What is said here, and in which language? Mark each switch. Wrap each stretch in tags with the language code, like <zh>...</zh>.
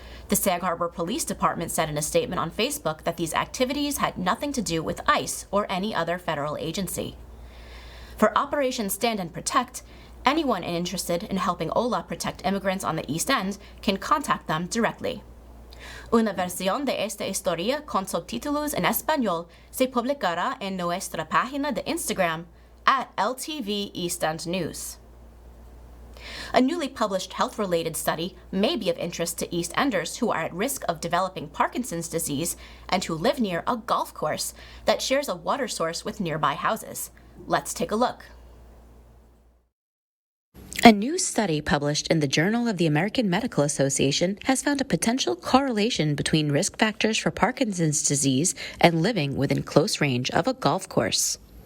<en>The Sag Harbor Police Department said in a statement on Facebook that these activities had nothing to do with ICE or any other federal agency. For Operation Stand and Protect, anyone interested in helping OLA protect immigrants on the East End can contact them directly.</en> <es>Una versión de esta historia con subtítulos en español se publicará en nuestra página de Instagram at LTV East End News.</es> <en>A newly published health-related study may be of interest to East Enders who are at risk of developing Parkinson's disease and who live near a golf course that shares a water source with nearby houses. Let's take a look. A new study published in the Journal of the American Medical Association has found a potential correlation between risk factors for Parkinson's disease and living within close range of a golf course.</en>